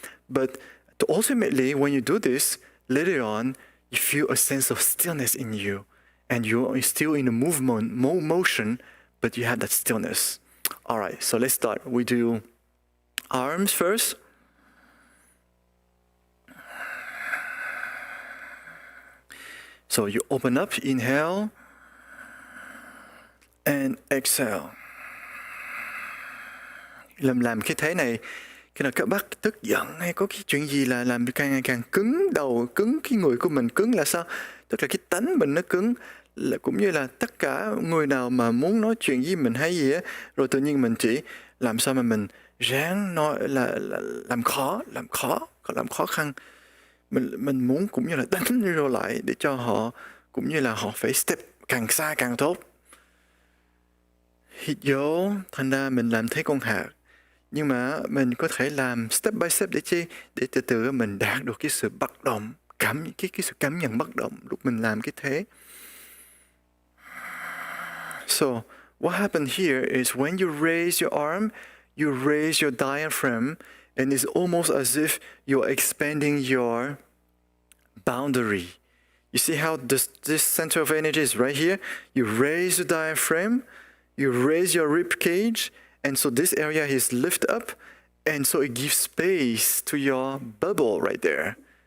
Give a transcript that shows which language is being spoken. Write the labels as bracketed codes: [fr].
[en] But ultimately, when you do this, later on, you feel a sense of stillness in you, and you're still in a motion, but you have that stillness. All right, so let's start. We do arms first. So you open up, inhale, and exhale. [vi] Làm cái thế này, khi nào các bác tức giận hay có cái chuyện gì là làm càng ngày càng cứng đầu, cứng cái người của mình. Cứng là sao? Tức là cái tánh mình nó cứng, là cũng như là tất cả người nào mà muốn nói chuyện với mình hay gì á, rồi tự nhiên mình chỉ làm sao mà mình ráng nói là làm khó khăn. Mình muốn cũng như là đánh vô lại để cho họ, cũng như là họ phải step càng xa càng tốt. Hít vô, thành ra mình làm thế con hạt. Nhưng mà mình có thể làm [en] step by step [vi] để chi? Để từ từ mình đạt được cái sự bất động, cái sự cảm nhận bất động lúc mình làm cái thế. [en] So, what happened here is when you raise your arm, you raise your diaphragm, and it's almost as if you're expanding your boundary. You see how this center of energy is right here? You raise the diaphragm, you raise your rib cage, and so this area is lift up, and so it gives space to your bubble right there.